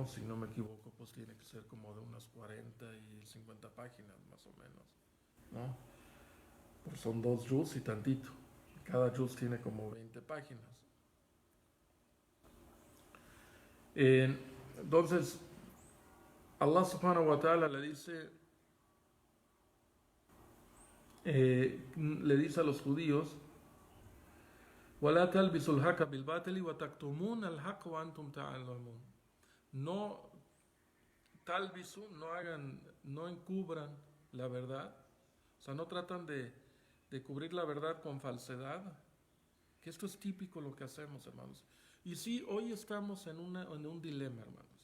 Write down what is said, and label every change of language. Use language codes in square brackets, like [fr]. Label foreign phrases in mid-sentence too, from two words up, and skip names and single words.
[es] Si no me equivoco, pues tiene que ser como de unas 40 y 50 páginas más o menos, ¿no? Pues son dos juz y tantito. Cada juz tiene como 20 páginas. Entonces, [ar] الله سبحانه وتعالى [es] le dice a los judíos, [ar] وَلَا تَلْبِسُوا الْحَقَّ بِالْبَاطِلِ وَتَكْتُمُونَ الْحَقَّ وَأَنْتُمْ تَعْلَمُونَ. [es] No talbisu, no encubran la verdad. O sea, no tratan de cubrir la verdad con falsedad. Que esto es típico lo que hacemos, hermanos. Y sí, hoy estamos en un dilema, hermanos.